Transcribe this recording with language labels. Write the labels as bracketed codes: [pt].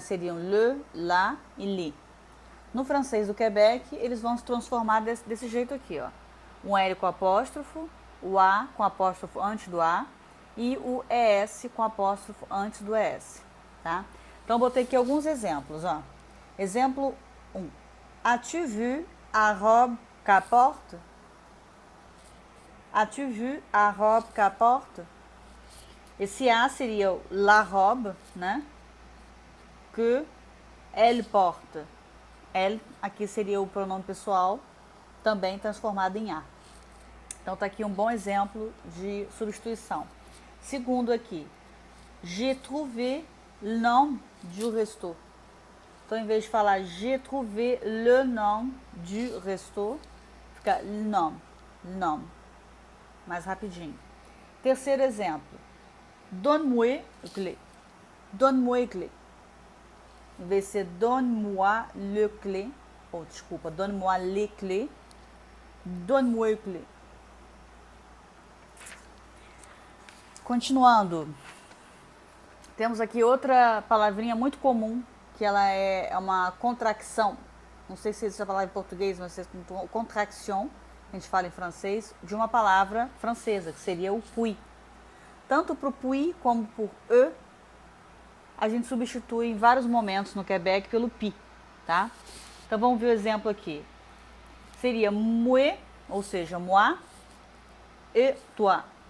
[pt] Seriam le, la e li. No francês do Quebec, eles vão se transformar desse jeito aqui, ó. Um L com apóstrofo, o A com apóstrofo antes do A e o ES com apóstrofo antes do ES, tá? Então, botei aqui alguns exemplos, ó. Exemplo 1. [fr] As-tu vu a robe qu'elle porte? As-tu vu a robe qu'elle porte? [pt] Esse A seria la robe, né? Que elle porte. Elle, aqui seria o pronome pessoal, também transformado em A. Então, tá aqui um bom exemplo de substituição. Segundo aqui, [fr] j'ai trouvé le nom du resto. [pt] Então, em vez de falar [fr] j'ai trouvé le nom du resto, [pt] fica le nom. Mais rapidinho. Terceiro exemplo, [fr] donne-moi le clé. Donne-moi le clé. [pt] Em vez de ser [fr] donne-moi le clé, [pt] ou desculpa, [fr] donne-moi les clés, [pt] donne-moi le clé. Continuando, temos aqui outra palavrinha muito comum, que ela é uma contracção, não sei se existe a palavra em português, mas é contraction, a gente fala em francês, de uma palavra francesa, que seria o puis. Tanto para o puis como por e, a gente substitui em vários momentos no Quebec pelo pi, tá? Então vamos ver o exemplo aqui. Seria [fr] moi, [pt] ou seja, [fr] moi et toi.